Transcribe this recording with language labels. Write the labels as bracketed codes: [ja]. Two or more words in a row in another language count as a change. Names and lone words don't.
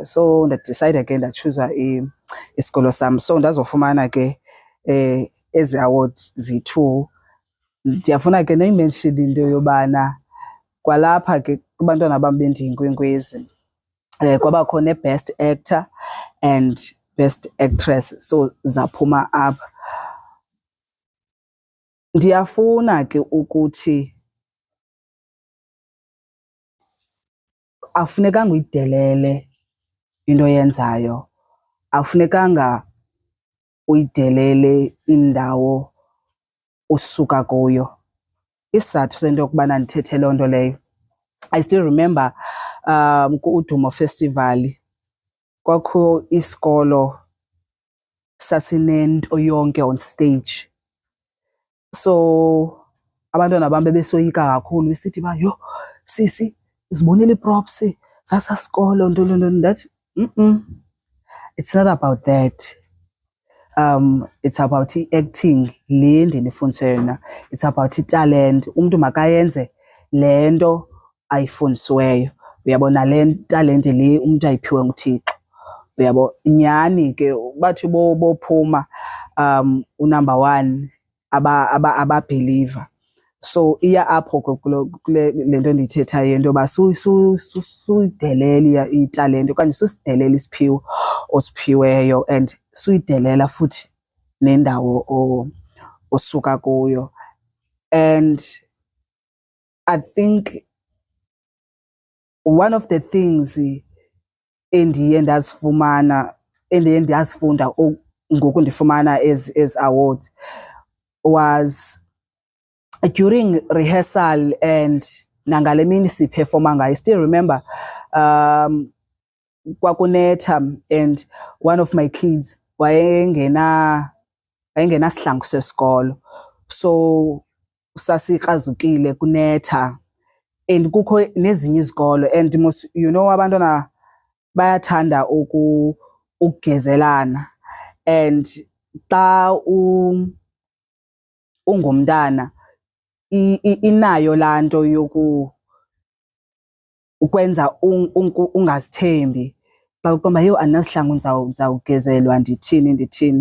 [xh] So ndadicayida ke ndatshuza isikolo sam, so ndazofumana ke ezi awards ziyi-2. Ndiyafuna ke noyimenshina into yobana kwalapha ke kubantwana bam bendiyinkwenkwezi kwabakho ne- [en] best actor and best actress, [xh] so zaphuma apha. Ndiyafuna ke ukuthi akufunekanga uyidelele into oyenzayo, akufunekanga uyidelele indawo usuka kuyo. Isizathu sento yokubana ndithethe loo nto leyo, [en] I still remember [xh] ku-Udumo Festival kwakho isikolo sasinento yonke [en] on stage. [xh] So abantwana bam bebesoyika kakhulu isithi uba, yho sisi zibonile ii-props zasaa sikolo ntoni. [en] Ndathi it's not about that. It's about [xh] i-acting le ndinifundise yona. [en] It's about italent. [xh] Umntu makayenze le nto ayifundisiweyo. Uyabona le talente le umntu ayiphiwe nguThixo. Uyabo, nyhani ke bathi bophuma u-number 1 ababhiliva. So iya apho kule nto ndiyithethayo into yoba suyidelela italente okanye susidelela isiphiwo osiphiweyo and suyidelela futhi nendawo osuka kuyo. [en] And I think one of the things [xh] endiye ndazifunda ngoku ndifumana [en] as awards was during rehearsal and [xh] nangale mini siphefoma ngayo. [en] I still remember kwakunetha and one of my kids [xh] wayengenasihlangu sesikolo, [en] so [xh] sasikrazukile kunetha [en] and [xh] kukho nezinye izikolo [en] and you know [xh] abantwana bayathanda ukugezelana [en] and xa [xh] ungumntana inayo laa nto ukwenza ungazithembi xa uqomba yho andinasihlangu ndizawugezelwa ndithini.